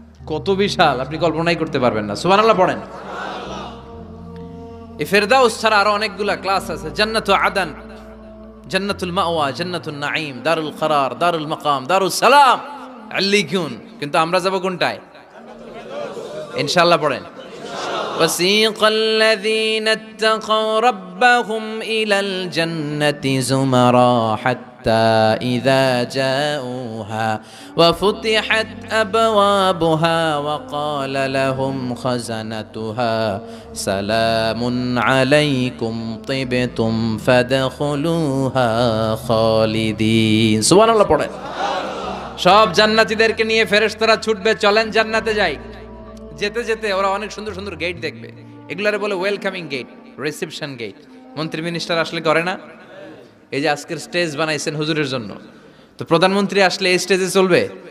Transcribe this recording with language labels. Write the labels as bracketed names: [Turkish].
[Bangla] কত বিশাল, আপনি কল্পনাই করতে পারবেন না। সুবহানাল্লাহ পড়েন। এই ফেরদাউস ছাড়া আরো অনেকগুলা ক্লাস আছে। জান্নাতুল আদান, জান্নাতুল মাওয়া, জান্নাতুন নাঈম, দারুল করার, দারুল মাকাম, দারুস সালাম, আল্লিকুন। কিন্তু আমরা যাব কোনটায়? ইনশাআল্লাহ পড়েন। [Arabic] وسيق الذين اتقوا ربهم إلى الجنة زمرا حتى إذا جاءوها وفتحت أبوابها وقال لهم خزنتها سلام عليكم طبتم فادخلوها خالدين سبحان الله [Bangla] পড়েন। সব জান্নাতীদেরকে নিয়ে ফেরেশতারা ছুটবে, চলেন জান্নাতে যাই। যেতে যেতে ওরা অনেক সুন্দর সুন্দর গেট দেখবে। এগুলারে বলে ওয়েলকামিং গেট, রিসেপশন গেট। মন্ত্রী মিনিস্টার আসলে করে না? এই যে আজকের স্টেজ বানাইছেন হুজুরের জন্য, তো প্রধানমন্ত্রী আসলে এই স্টেজে চলবে?